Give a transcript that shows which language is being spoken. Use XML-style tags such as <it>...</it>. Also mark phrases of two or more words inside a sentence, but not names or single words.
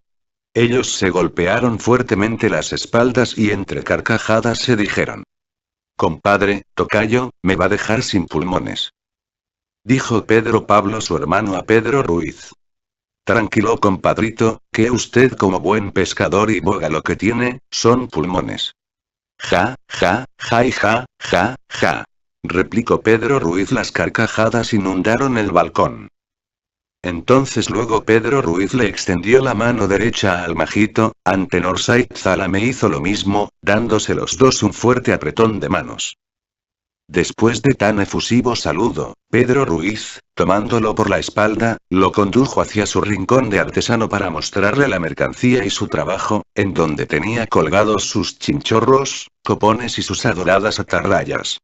<es>Ellos se golpearon fuertemente las espaldas y entre carcajadas se dijeron: «Compadre, tocayo, me va a dejar sin pulmones», dijo Pedro Pablo su hermano a Pedro Ruiz. «Tranquilo compadrito, que usted como buen pescador y boga lo que tiene, son pulmones». «Ja, ja, ja y ja, ja, ja», replicó Pedro Ruiz. Las carcajadas inundaron el balcón. Entonces luego Pedro Ruiz le extendió la mano derecha al majito, Antenor Said Zalame hizo lo mismo, dándose los dos un fuerte apretón de manos. Después de tan efusivo saludo, Pedro Ruiz, tomándolo por la espalda, lo condujo hacia su rincón de artesano para mostrarle la mercancía y su trabajo, en donde tenía colgados sus chinchorros, copones y sus adoradas atarrayas.</es>